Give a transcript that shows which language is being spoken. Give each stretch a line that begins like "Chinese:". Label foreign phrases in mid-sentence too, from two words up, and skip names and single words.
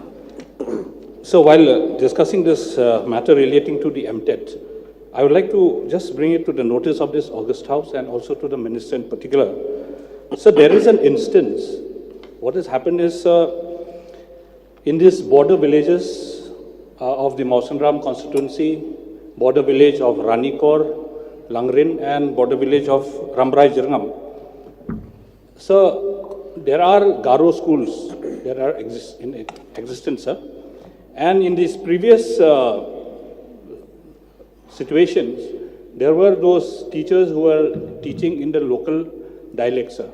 English: So while discussing this matter relating to the MTET, I would like to just bring it to the notice of this August House and also to the Minister in particular. So there is an instance, what has happened is in these border villages of the Mausanram constituency, border village of Ranikor, Langrin, and border village of Rambrai Jirngam. So there are Garo schools that are in existence, sir. And in these previous situations, there were those teachers who were teaching in the local dialect, sir.